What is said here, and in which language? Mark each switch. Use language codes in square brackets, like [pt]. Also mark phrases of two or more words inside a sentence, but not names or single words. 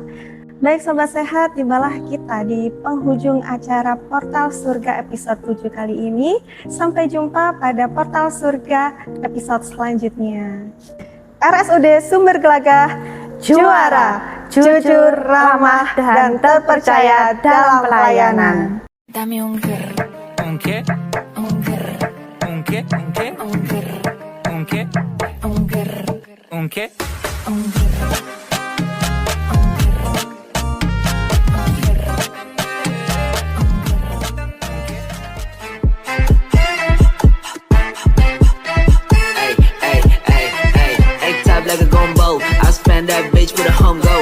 [id] Baik Sobat Sehat, tibalah kita di penghujung acara Portal Surga episode 7 kali ini. Sampai jumpa pada Portal Surga episode selanjutnya. RSUD Sumber Gelagah, juara, jujur, ramah, dan terpercaya dalam pelayanan. [es] Dame un qué, ¿Un qué? un qué, ¿Un qué? ¿Un qué? un qué, ¿Un qué? un qué, ¿Un qué? un qué. [en] Like a gumbo, I spend that bitch with a home go.